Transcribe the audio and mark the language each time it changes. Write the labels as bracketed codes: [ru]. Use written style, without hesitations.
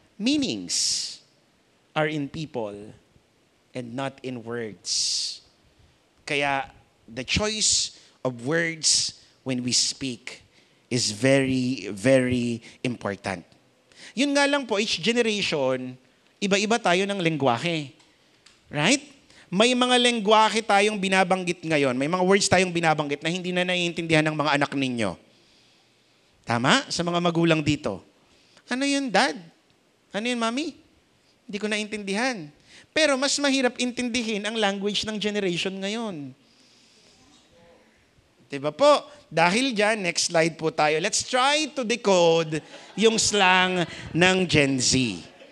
[en] Meanings are in people and not in words. Kaya the choice of words when we speak is very, very important. [tl] Yun nga lang po, [en] each generation, [tl] iba-iba tayo ng lengguwahe. Right? May mga lengguwahe tayong binabanggit ngayon, may mga words tayong binabanggit na hindi na naiintindihan ng mga anak ninyo. Tama? Sa mga magulang dito. Ano yun, Dad? Ano yun, Mami? Hindi ko naintindihan. Pero mas mahirap intindihin ang language ng generation ngayon. Diba po? Dahil dyan, next slide po tayo. [en] Let's try to decode yung slang ng Gen Z.